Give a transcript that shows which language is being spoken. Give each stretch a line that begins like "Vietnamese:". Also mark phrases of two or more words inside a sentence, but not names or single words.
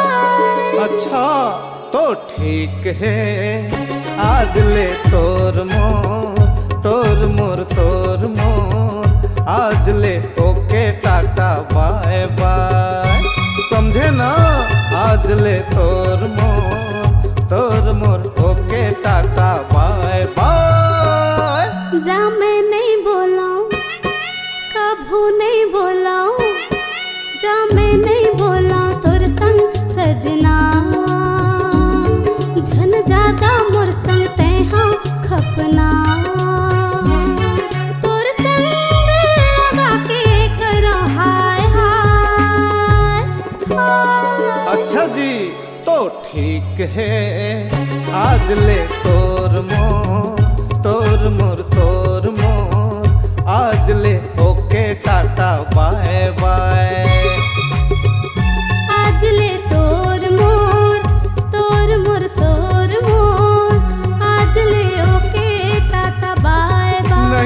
Chhattisgarhi: अच्छा तो ठीक है आज ले तोर मोर आज ले
English: okay ta-ta bye bye,
Chhattisgarhi: समझे ना? आज ले तोर मोर
English: okay ta-ta bye bye.
Chhattisgarhi: जा मैं नहीं बोलाऊं, कभू नहीं बोलाऊं, जा मैं नहीं बोलाऊं तोर संग सजना, झन ज्यादा मोर संग तेहा खपना, तोर संग लगा के करा हाय हाय हाय। अच्छा जी तो ठीक है आज ले तोर मोर आज ले
English: okay ta-ta bye bye.
Chhattisgarhi: आज ले तोर मोर आज ले
English: okay ta-ta bye bye.